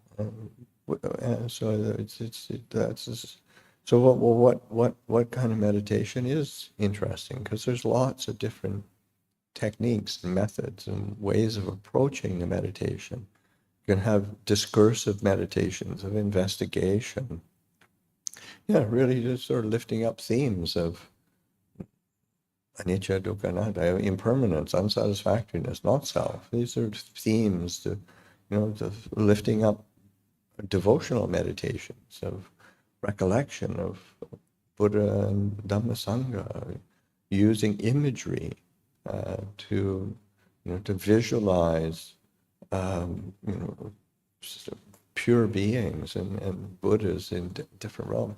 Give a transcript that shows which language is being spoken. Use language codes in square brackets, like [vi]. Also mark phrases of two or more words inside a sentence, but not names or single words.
[en] So so what kind of meditation is interesting? Because there's lots of different techniques and methods and ways of approaching the meditation. You can have discursive meditations of investigation. Yeah, really just sort of lifting up themes of [pi] anicca, dukkha, anatta, [en] impermanence, unsatisfactoriness, not self. These are themes to lifting up devotional meditations of recollection of Buddha and Dhamma Sangha, using imagery to visualize pure beings and Buddhas in different realms.